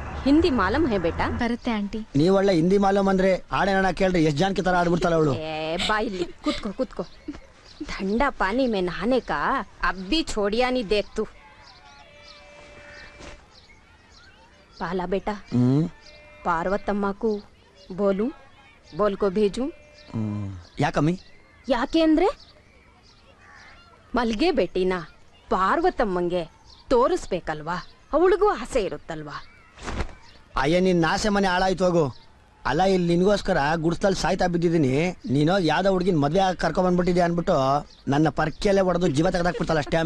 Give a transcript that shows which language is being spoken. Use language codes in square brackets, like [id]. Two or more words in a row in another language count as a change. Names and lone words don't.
[hi] हिंदी मालूम है बेटा? [kn] ಬರುತ್ತೆ ಆಂಟಿ. ನೀವ್ ಒಳ್ಳೆ ಹಿಂದಿ ಮಾಲೂಮ್ ಅಂದ್ರೆ ಆಡೇನ ಕೇಳ್ರಿ ಎಷ್ಟ್ ಜಾನ್ಕಿ ತರ ಆಡ್ಬಿಡ್ತಾಳ ಅವಳು. ಬಾಯಿಲಿ ಕುತ್ಕೋ ಕುತ್ಕೋ. [hi] ठंडा पानी में नहाने का अब भी छोड़िया नहीं देख तू. पाला बेटा पार्वतम्मा को बोलूं बोल को भेजूं? [kn] ಯಾಕಮ್ಮಿ? ಯಾಕೆ ಅಂದ್ರೆ ಮಲ್ಗೆ ಬೆಟ್ಟಿನ ಪಾರ್ವತಮ್ಮಂಗೆ ತೋರಿಸ್ಬೇಕಲ್ವಾ, ಅವಳಿಗೂ ಆಸೆ ಇರುತ್ತಲ್ವಾ. ಅಯ್ಯ ನಿನ್ ನಾಸೆ ಮನೆ ಹಾಳಾಯ್ತು ಹೋಗು. ಅಲ್ಲ ಇಲ್ಲಿ ನಿನ್ಗೋಸ್ಕರ ಗುಡ್ಸ್ತಲ್ಲಿ ಸಾಯ್ತಾ ಬಿದ್ದಿದ್ದೀನಿ, ನೀನೋ ಯಾವ್ದೋ ಹುಡುಗಿನ ಮದ್ವೆ ಆಗಿ ಕರ್ಕೊಂಡ್ ಬಂದ್ಬಿಟ್ಟಿದ್ಯಾ ಅನ್ಬಿಟ್ಟು ನನ್ನ ಪರ್ಕೆಯಲ್ಲೇ ಹೊಡೆದು ಜೀವ ತೆಗೆದಾಕ್ಬಿಡ್ತಾಳ ಅಷ್ಟೇ.